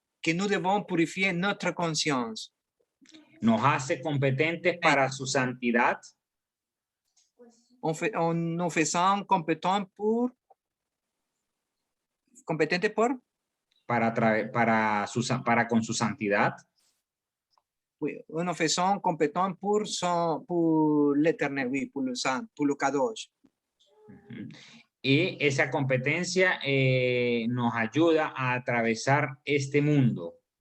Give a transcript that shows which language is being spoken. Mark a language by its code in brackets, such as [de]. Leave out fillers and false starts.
[fr] que nous devons purifier notre conscience. [es] Nos hace competentes para su santidad, [fr] En nous faisant compétents pour [es] para con su santidad, [fr] oui, en nous faisant compétents pour l'éternel, oui, pour le saint, pour le kadosh. [es] y esa competencia nos ayuda a atravesar este mundo.